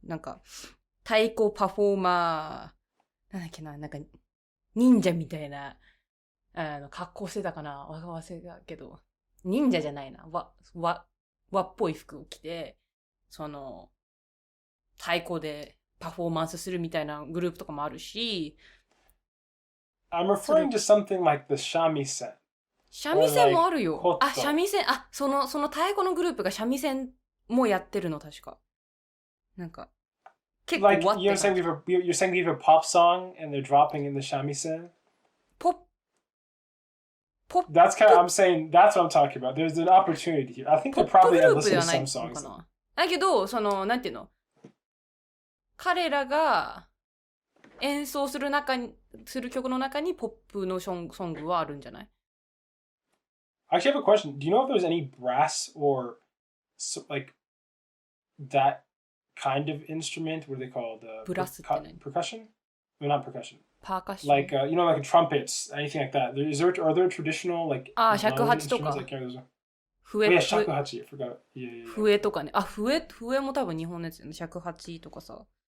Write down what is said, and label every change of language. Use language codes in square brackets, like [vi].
[ja] なんか、太鼓パフォーマー、なんだっけな、なんか、忍者みたいな、格好してたかな？忘れたけど、忍者じゃないな。和っぽい服を着て、太鼓でパフォーマンスするみたいなグループとかもあるし。 [en] I'm referring to something like the shamisen. [ja] 三味線もあるよ。三味線、その太鼓のグループが三味線もやってるの、確か。なんか、結構 [en] Like, you're saying we have a pop song and they're dropping in the shamisen? [ja] ポッ [en] That's I'm saying, that's what I'm talking about. There's an opportunity here. I think they probably have listened to some songs. [ja] だけど、なんていうの？彼らが演奏する曲の中にポップのソングはあるんじゃない？ [en] Actually, I have a question. Do you know if there's any brass or like that kind of instrument? What are they called? Percussion? No, not percussion. Percussion. Like like trumpets, anything like that. Are there traditional like [ja] 尺八とか。笛。 [en] Yeah, 尺八.I forgot. Yeah. [ja] 笛とかね。笛も多分日本のやつよね。尺八とかさ。